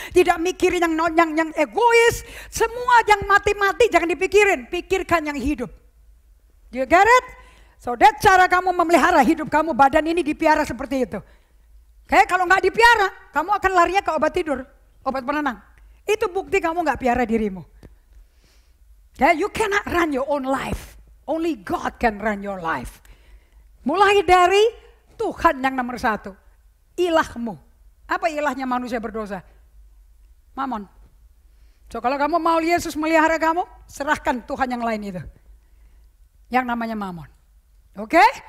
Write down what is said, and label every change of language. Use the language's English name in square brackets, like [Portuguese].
[Indonesian] Tidak mikirin yang egois. Semua yang mati-mati jangan dipikirin. Pikirkan yang hidup. [English] You get it? So that [Indonesian] cara kamu memelihara hidup kamu. Badan ini dipiara seperti itu. Kayak kalau gak dipiara, kamu akan larinya ke obat tidur. Obat penenang. Itu bukti kamu gak piara dirimu. [English] You cannot run your own life. Only God can run your life. [Indonesian] Mulai dari Tuhan yang nomor 1. Ilahmu. Apa ilahnya manusia berdosa? Mamon. So kalau kamu mau Yesus melihara kamu, serahkan Tuhan yang lain itu. Yang namanya Mamon. Oke?